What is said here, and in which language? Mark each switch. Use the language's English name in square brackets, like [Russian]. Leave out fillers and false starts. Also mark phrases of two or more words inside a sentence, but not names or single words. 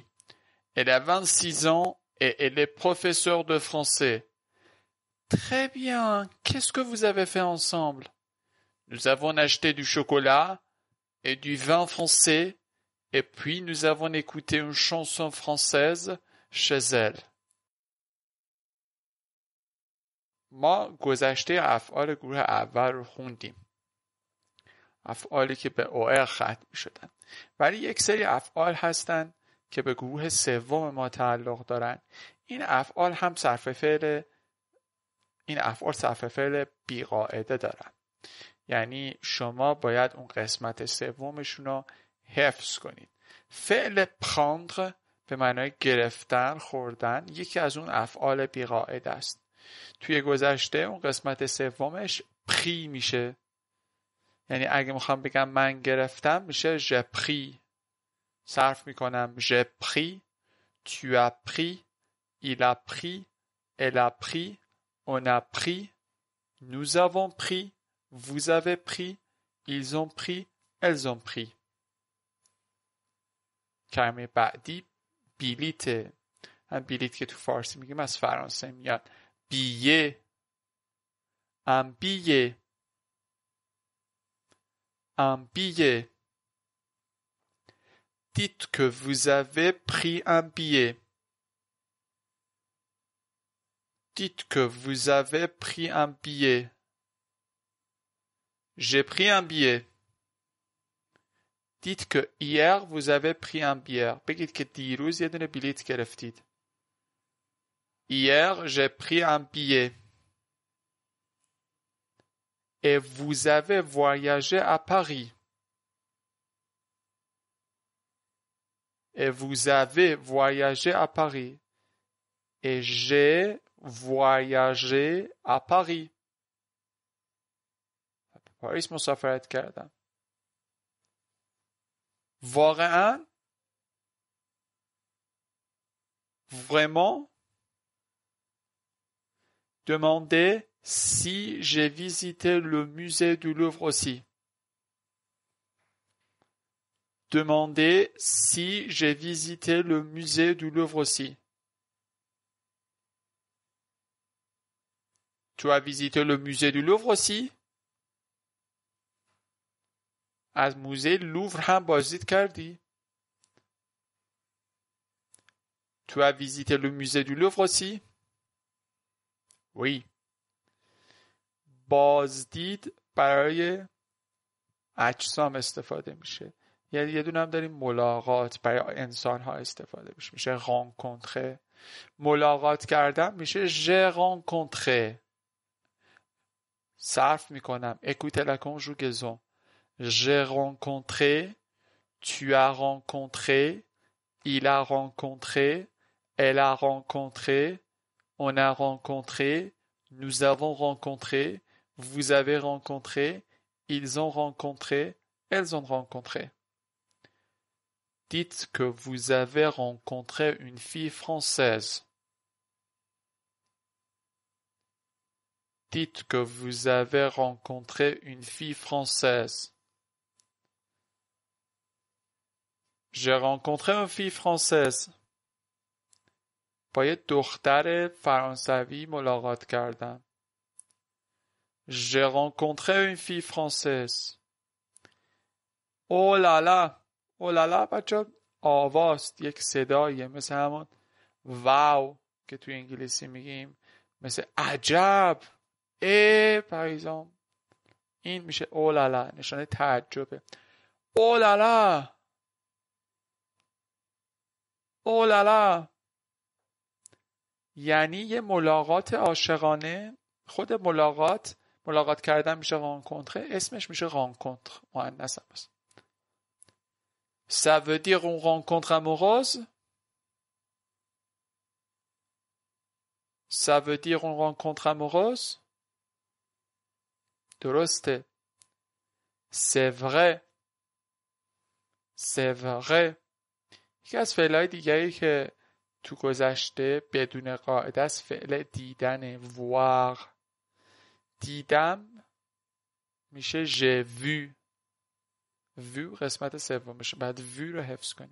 [French] Elle a 26 ans et elle est professeure de français. Très bien. Qu'est-ce que vous avez fait ensemble? Nous avons acheté du chocolat et du vin français et puis nous avons écouté une chanson française chez elle. [Persian] ما گذشته افعال گروه اول رو خوندیم. افعالی که به OR ختم شدن. ولی یک سری افعال هستن که به گروه سوم ما تعلق دارن. این افعال صرف فعل بی‌قاعده دارن. یعنی شما باید اون قسمت سومشون رو حفظ کنید. فعل prendre به معنای گرفتن، خوردن یکی از اون افعال بی‌قاعده است. توی گذشته اون قسمت سومش پری میشه. یعنی اگه میخوام بگم من گرفتم میشه [French] j'ai pris. [Persian] صرف میکنم [French] j'ai pris, tu as pris, il a pris, elle a pris, on a pris, nous avons pris, vous avez pris, ils ont pris, elles ont pris. [Persian] کلمه بعدی بلیته. هم بلیت که تو فارسی میگیم از فرانسه میاد. [French] billet, un billet, un billet. Dites que vous avez pris un billet. Dites que vous avez pris un billet. J'ai pris un billet. Dites que hier vous avez pris un billet. [Persian] بگید که دیروز یه دونه بلیت گرفتید. [French] Hier j'ai pris un billet. Et vous avez voyagé à Paris. Et vous avez voyagé à Paris. Et j'ai voyagé à Paris. [Persian] پاریس مسافرت کردم. واقعا؟ Vraiment? [French] Demandez si j'ai visité le musée du Louvre aussi. Demandez si j'ai visité le musée du Louvre aussi. Tu as visité le musée du Louvre aussi? [Persian] از موزه لوور هم بازدید کردی؟ [French] Tu as visité le musée du Louvre aussi? Oui. [Persian] بازدید برای اجسام استفاده میشه. یه دونه هم داریم ملاقات برای انسان ها استفاده میشه. rencontrer. ملاقات کردن میشه [French] j'ai rencontré. [Persian] صرف میکنم. [French] Écoutez la conjugaison. J'ai rencontré, tu as rencontré, il a rencontré, elle a rencontré, on a rencontré, nous avons rencontré, vous avez rencontré, ils ont rencontré, elles ont rencontré. Dites que vous avez rencontré une fille française. Dites que vous avez rencontré une fille française. J'ai rencontré une fille française. [Persian] با یه دختر فرانسوی ملاقات کردم. [French] J'ai rencontré une fille française. Oh là là. Oh là là [Persian] بچه آواست. یک صداییه مثل همون واو که توی انگلیسی میگیم. مثل عجب. پریزام. این میشه [French] oh là là. [Persian] نشانه تعجبه. [French] Oh là là. Oh là là. [Persian] یعنی یه ملاقات عاشقانه. خود ملاقات کردن میشه رانکونتره، اسمش میشه رانکونتر، مؤنث هم است. [French] Ça veut dire une rencontre amoureuse. Ça veut dire une rencontre amoureuse. [Persian] درسته. [French] C'est vrai. C'est vrai. [Persian] یکی از فعلهای دیگری که تو گذشته بدون قاعده است فعل دیدن، voir. دیدم میشه [French] j'ai vu. [Persian] vu قسمت سومشه، بعد vu رو حفظ کنیم.